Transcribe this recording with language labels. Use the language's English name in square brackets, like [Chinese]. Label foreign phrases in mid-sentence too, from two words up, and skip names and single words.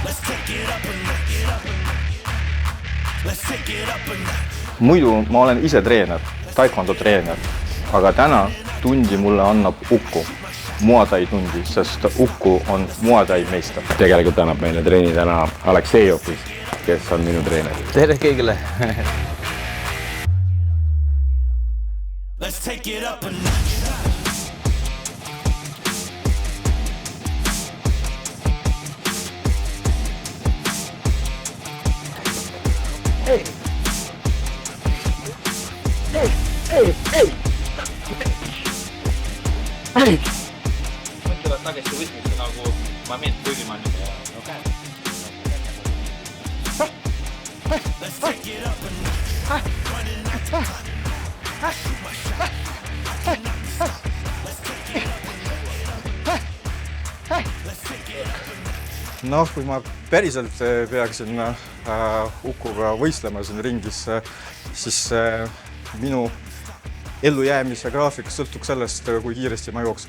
[Estonian] Muidu ma olen ise treener, taekwondo treener, aga täna tundi mulle annab Uku, Muay Thai tundi, sest Uku on Muay Thai meister. Tegelikult annab meile treeni täna Aleksejevist, kes on minu treener. Tere kõigile! [English] Let's take it up a notch. Hey! Hey! Hey! Hey! Hey! Mõtlevad tagasi võtmisse nagu ma meelt põõlimanni. Okay. Let's take it up a notch. [Estonian] Noh, kui ma päriselt peaksin Ukuga võistlema siin ringis, siis minu ellujäämise graafik sõltuks sellest, kui kiiresti ma jooksen.